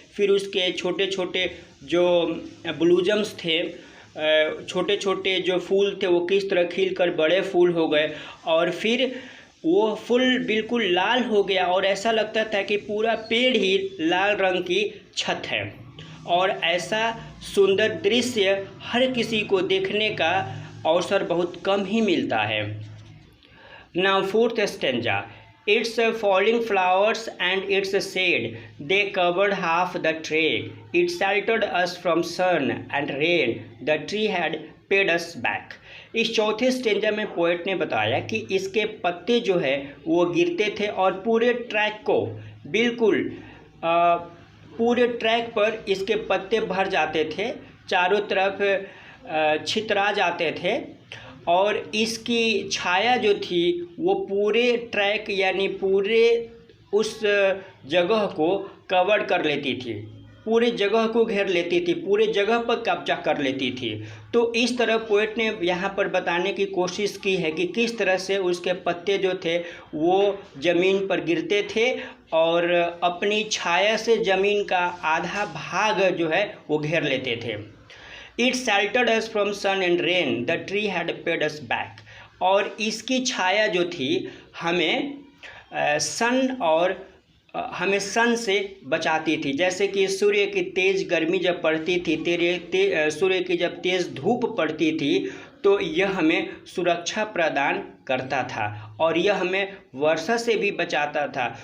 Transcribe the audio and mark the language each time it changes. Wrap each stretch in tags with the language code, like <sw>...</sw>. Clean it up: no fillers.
<hi>फिर उसके छोटे छोटे जो ब्लूजम्स थे, छोटे छोटे जो फूल थे वो किस तरह खिलकर बड़े फूल हो गए और फिर वो फूल बिल्कुल लाल हो गया और ऐसा लगता था कि पूरा पेड़ ही लाल रंग की छत है। और ऐसा सुंदर दृश्य हर किसी को देखने का अवसर बहुत कम ही मिलता है।</hi> <en>Now fourth stanza. Its falling flowers and its shade, they covered half the tree. It sheltered us from sun and rain. The tree had paid us back.</en> <hi>इस चौथे स्टेंजा में पोएट ने बताया कि इसके पत्ते जो है वो गिरते थे और पूरे ट्रैक को बिल्कुल पूरे ट्रैक पर इसके पत्ते भर जाते थे, चारों तरफ छितरा जाते थे और इसकी छाया जो थी वो पूरे ट्रैक यानी पूरे उस जगह को कवर कर लेती थी, पूरे जगह को घेर लेती थी, पूरे जगह पर कब्जा कर लेती थी। तो इस तरह पोएट ने यहाँ पर बताने की कोशिश की है कि किस तरह से उसके पत्ते जो थे वो ज़मीन पर गिरते थे और अपनी छाया से ज़मीन का आधा भाग जो है वो घेर लेते थे।</hi> <en>It sheltered us from sun and rain. The tree had paid us back.</en> <hi>और इसकी छाया जो थी हमें सन और हमें सन से बचाती थी। जैसे कि सूर्य की तेज़ गर्मी जब पड़ती थी, सूर्य की जब तेज़ धूप पड़ती थी तो यह हमें सुरक्षा प्रदान करता था और यह हमें वर्षा से भी बचाता था।</hi>